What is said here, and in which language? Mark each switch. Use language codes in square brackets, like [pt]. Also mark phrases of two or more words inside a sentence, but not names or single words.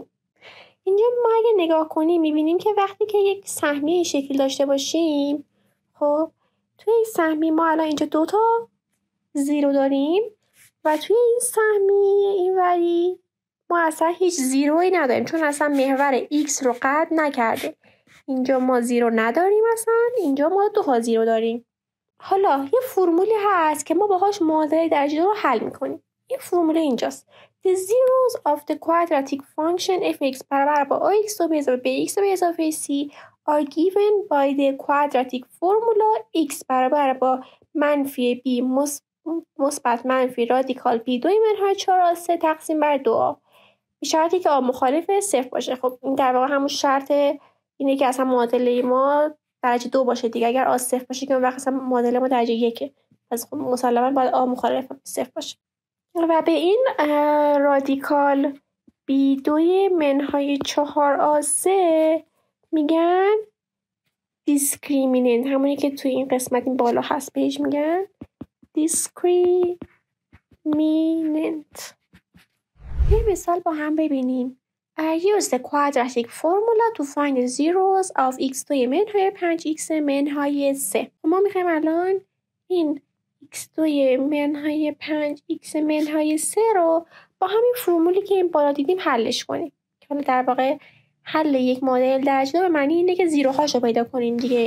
[fa] اینجا ما اگه نگاه کنیم میبینیم که وقتی که یک سهمیه این شکل داشته باشیم، خب توی این سهمیه ما الان اینجا 2 تا زیرو داریم و توی این سهمیه اینوری ما اصلا هیچ زیرویی نداریم چون اصلا محور x رو قطع نکرده. اینجا ما زیرو نداریم اصلا، اینجا ما 2 تا زیرو داریم. حالا یه فرمولی هست که ما باهاش معادله درجه 2 رو حل میکنیم. این فرمول اینجاست. [en] The zeros of the quadratic function f(x) [fa] برابر با ax به اضافه bx به اضافه c [en] are given by the quadratic formula x [fa] برابر با -b مثبت منفی رادیکال b 2 منهای 4 3 تقسیم بر 2a. به شرطی که مخالف 0 باشه. خب این در واقع همون شرط اینه که اصلا معادله ما درجه 2 باشه دیگه. اگر a 0 باشه که اون وقت اصلا معادله ما درجه 1. پس خب مسلما باید a مخالف 0 باشه. و به این رادیکال b2 منهای 4a3 میگن دیسکریمیننت، همونی که توی این قسمت این بالا هست بهش میگن دیسکریمیننت. یه مثال با هم ببینیم. [en] Use the quadratic formula to find the zeros of x2 [fa] منهای 5x منهای 3. ما میخوایم الان این x2 منهای 5x منهای 3 رو با همین فرمولی که این بالا دیدیم حلش کنیم. حالا در واقع حل یک معادله درجه 2 به معنی اینه که زیروهاشو پیدا کنیم دیگه.